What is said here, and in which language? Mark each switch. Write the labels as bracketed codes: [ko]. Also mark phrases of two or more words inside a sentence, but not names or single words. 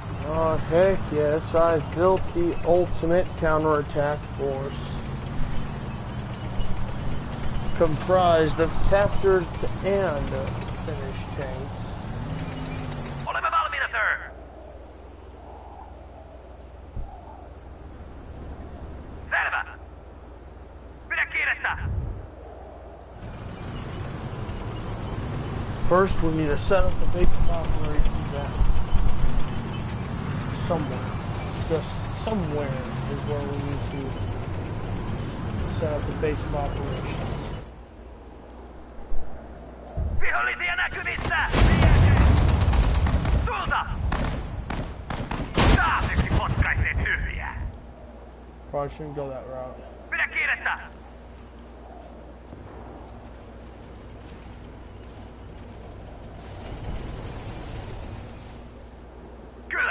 [en] Oh, heck yes, I've built the ultimate counterattack force. Comprised of captured and finished tanks. [fi] Olemme valmiina, sir. Selvä. Pidä kiirettä. [en] First, we need to set up the base of operations at somewhere. Just somewhere is where we need to set up the base of operations. [fi] Vihollisia näkyvissä! Sulta! Taas yksi potkaisee tyhjää. [en] Probably shouldn't go that route. [fi] Pidä kiirettä! Kyllä!